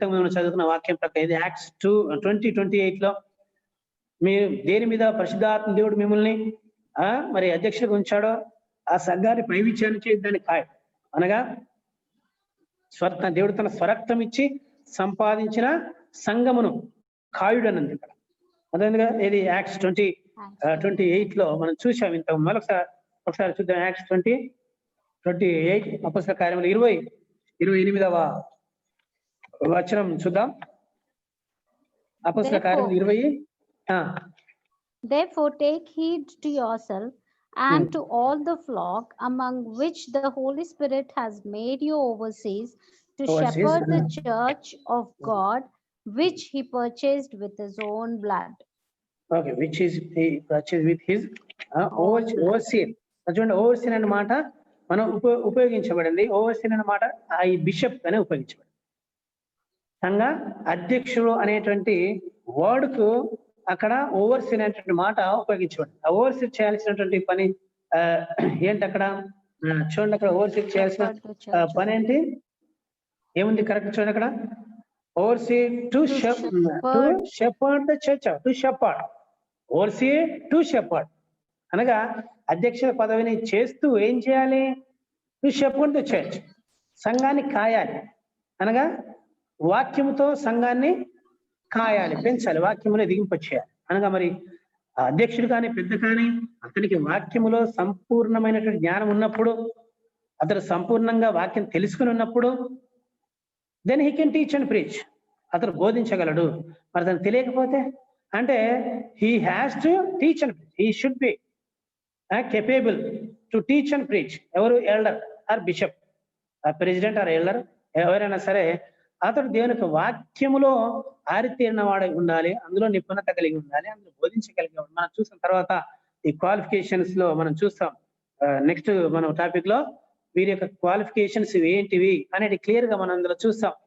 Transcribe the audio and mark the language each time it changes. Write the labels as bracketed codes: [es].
[te] ఇంతకు మనం చదువుకున్న వాక్యం ప్రకారం ఇది యాక్ట్స్ 20:28 లో మీరు దేని మీద పరిశుద్ధాత్మ దేవుడు మిమ్మల్ని మరి అధ్యక్షుడిగా ఉంచాడో ఆ సంఘాన్ని పైవిచ్యాన్ని చేసి దాన్ని కాయడు అనగా దేవుడు తన స్వరక్తం ఇచ్చి సంపాదించిన సంఘమును కాయుడు అన్నది ఇక్కడ. అదేవిధంగా ఇది యాక్ట్స్ 20:28 లో మనం చూసాం. ఇంత ఒకసారి చూద్దాం. యాక్ట్స్ 20:28 అపొస్తలుల కార్యములు 28వ వచనం చూద్దాం. అపొస్తలుల కార్యములు 20. [en] Therefore take heed to yourself and to all the flock among which the Holy Spirit has made you overseers to shepherd the church of God, which he purchased with his own blood. Okay, which is he purchased with his overseer. [te] చూడండి, overseer అనే మాట మనం ఉపయోగించబడింది. Overseer అనే మాట ఈ bishop అనే ఉపయోగించబడింది. సంఘ అధ్యక్షుడు అనేటువంటి వర్డ్కు అక్కడ ఓవర్సీర్ అనేటువంటి మాట ఉపయోగించబడింది. ఆ ఓవర్సీర్ చేయాల్సినటువంటి పని ఏంటి అక్కడ చూడండి. అక్కడ ఓవర్సీర్ చేయాల్సిన పని ఏంటి? ఏముంది కరెక్ట్ చూడండి అక్కడ. [en] Overseer to shepherd the church. To shepherd. Overseer to shepherd [te] అనగా అధ్యక్షుల పదవిని చేస్తూ ఏం చేయాలి? [en] To shepherd the church. [te] సంఘాన్ని కాయాలి అనగా వాక్యముతో సంఘాన్ని కాయాలి, పెంచాలి, వాక్యములో దిగింపచేయాలి అనగా మరి అధ్యక్షుడు కానీ పెద్ద కానీ అతనికి వాక్యములో సంపూర్ణమైనటువంటి జ్ఞానం ఉన్నప్పుడు, అతడు సంపూర్ణంగా వాక్యం తెలుసుకుని ఉన్నప్పుడు [en] Then he can teach and preach. [te] అతడు బోధించగలడు. మరి అతను తెలియకపోతే అంటే [en] He has to teach and preach. He should be capable to teach and preach. [te] ఎవరు? Elder are bishop, president are elder, ఎవరైనా సరే అతడు దేవునికి వాక్యములో ఆరితేరిన వాడై ఉండాలి, అందులో నిపుణత కలిగి ఉండాలి, అందులో బోధించగలిగి ఉండాలి. మనం చూసిన తర్వాత ఈ క్వాలిఫికేషన్స్ లో మనం చూస్తాం. నెక్స్ట్ మనం టాపిక్ లో వీరి యొక్క క్వాలిఫికేషన్స్ ఏంటివి అనేది క్లియర్ గా మనం అందులో చూస్తాం.